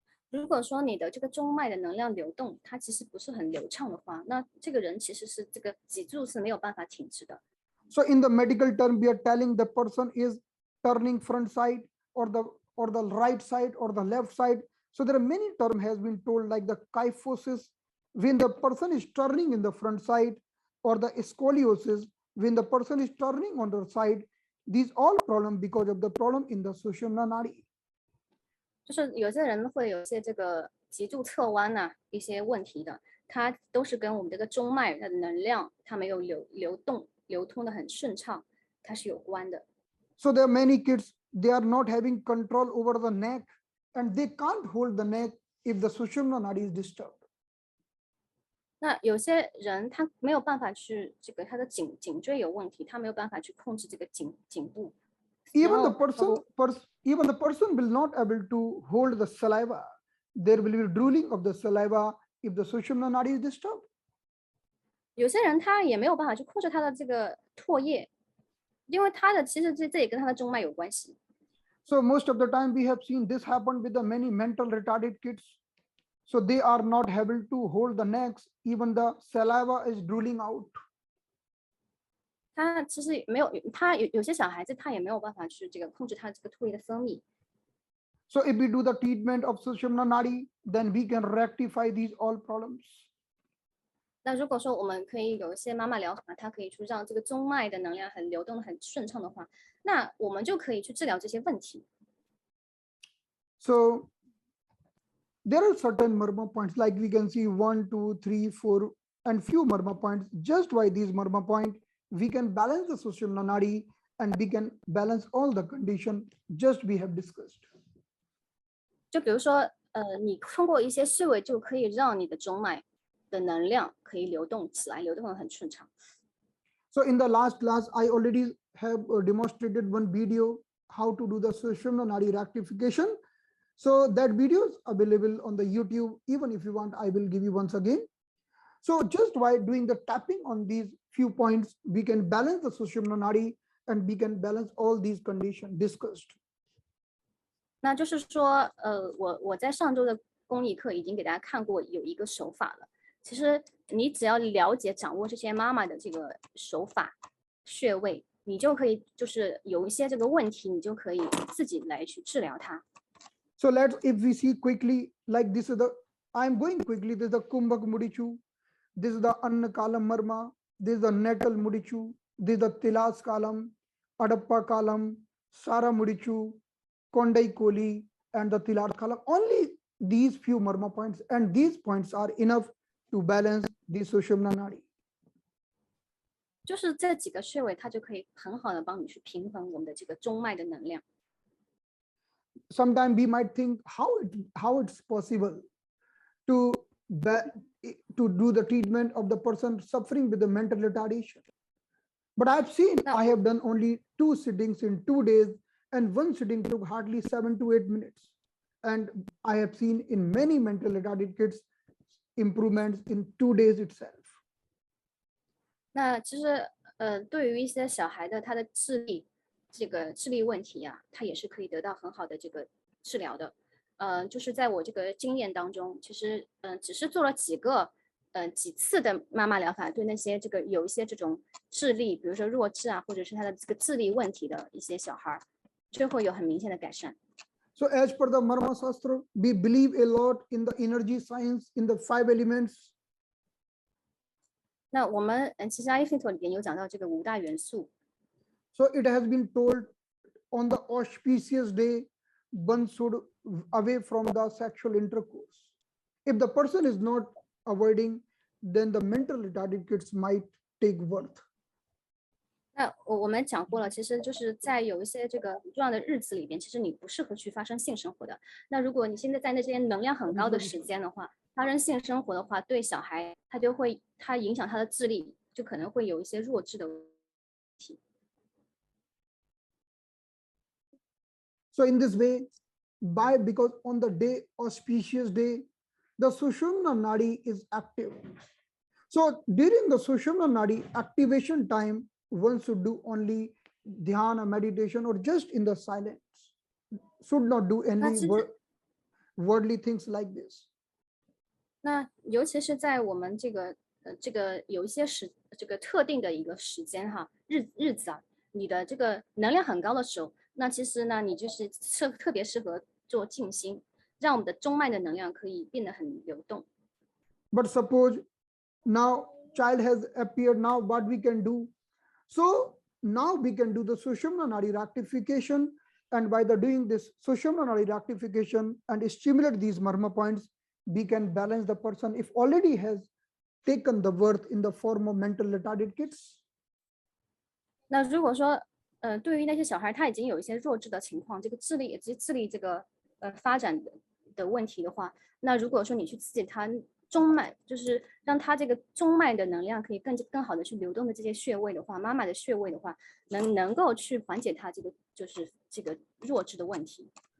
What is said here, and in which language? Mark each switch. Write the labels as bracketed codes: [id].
[zh] 如果说你的这个中脉的能量流动它其实不是很流畅的话，那这个人其实是这个脊柱是没有办法挺直的。 [en] So in the medical term, we are telling the person is turning front side or the right side or the left side. So there are many terms has been told, like the kyphosis when the person is turning in the front side, or the scoliosis when the person is turning on the side. These all problem because of the problem in the Sushumna nadi. [zh] 就是有些人会有些这个脊柱侧弯呐、一些问题的，它都是跟我们这个中脉它的能量它没有流通的很顺畅，它是有关的。 [en] So there are many kids, they are not having control over the neck, and they can't hold the neck if the Sushumna nadi is disturbed. [zh] 那有些人他没有办法去这个他的颈椎有问题，他没有办法去控制这个颈部。 [en] Even the person will not able to hold the saliva. There will be drooling of the saliva if the Sushumna nadi is disturbed. [zh] 有些人他也没有办法去控制他的这个唾液，因为他的其实这也跟他的中脉有关系。 [en] So most of the time we have seen this happen with the many mental retarded kids. So they are not able to hold the necks, even the saliva is drooling out. [zh] 他其实没有，他有些小孩子他也没有办法去这个控制他这个唾液的分泌。 [en] So if we do the treatment of Sushumna nadi, then we can rectify these all problems. [zh] 那如果说我们可以有一些妈妈疗法，它可以去让这个中脉的能量很流动的很顺畅的话，那我们就可以去治疗这些问题。 [en] So there are certain marma points, like we can see 1, 2, 3, 4, and few marma points. Just by these marma points, we can balance the Sushumna nadi and we can balance all the condition just we have discussed. [zh] 就比如说，你通过一些穴位就可以让你的中脉的能量可以流动起来，流动得很顺畅。 [en] So in the last class, I already have demonstrated one video how to do the Sushumna Nadi rectification. So that video is available on the YouTube. Even if you want, I will give you once again. So just by doing the tapping on these few points, we can balance the Sushumna Nadi and we can balance all these conditions discussed. [zh] 那就是说，我在上周的公益课已经给大家看过有一个手法了。其实你只要了解掌握这些妈妈的这个手法穴位，你就可以就是有一些这个问题，你就可以自己来去治疗它。 [en] So if we see quickly, like this is I'm going quickly. This is the Kumbhak Mudichu. This is the Annakalam Marma. This is the Natal Mudichu. This is the Tilas Kalam, Adappa Kalam, Sara Mudichu, Kondai Koli, and the Tilar Kalam. Only these few Marma points, and these points are enough to balance the Sushumna Nadi. [zh] 就是这几个穴位，它就可以很好的帮你去平衡我们的这个中脉的能量。 [en] Sometimes we might think how it's possible to do the treatment of the person suffering with the mental retardation. But I've seen, I have done only 2 sittings in 2 days, and one sitting took hardly 7 to 8 minutes. And I have seen in many mental retarded kids improvements in 2 days itself. [zh] 那其实对于一些小孩的他的智力问题啊，他也是可以得到很好的这个治疗的。就是在我这个经验当中，其实只是做了几次的妈妈疗法，对那些有一些这种智力，比如说弱智啊，或者是他的这个智力问题的一些小孩，就会有很明显的改善。 [en] So as per the Marma Shastra, we believe a lot in the energy science, in the 5 elements. [zh] 那我们其实阿育吠陀里边有讲到这个5大元素。 [en] So it has been told on the auspicious day, one should away from the sexual intercourse. If the person is not avoiding, then the mental retarded kids might take birth. [zh] 那我们讲过了，其实就是在有一些这个很重要的日子里边，其实你不适合去发生性生活的。那如果你现在在那些能量很高的时间的话，发生性生活的话，对小孩他影响他的智力，就可能会有一些弱智的问题。 [en] So in this way, because on the day, auspicious day, the Sushumna Nadi is active. So during the Sushumna Nadi activation time, one should do only dhyana meditation or just in the silence. Should not do any worldly things like this. [zh] 那尤其是在我们这个有一些这个特定的一个时间哈，日子啊，你的这个能量很高的时候，那其实呢，你就是特别适合做静心，让我们的中脉的能量可以变得很流动。 [en] But suppose now child has appeared, now what we can do? So now we can do the Sushumna Nadi rectification, and by doing this Sushumna Nadi rectification and stimulate these Marma points, we can balance the person if already has taken the birth in the form of mental retarded kids. [zh] 那如果说对于那些小孩他已经有一些弱智的情况，这个智力这个发展的问题的话，那如果说你去刺激他中脉，就是让他这个中脉的能量可以更好的去流动的这些穴位的话，妈妈的穴位的话，能够去缓解他就是这个弱智的问题。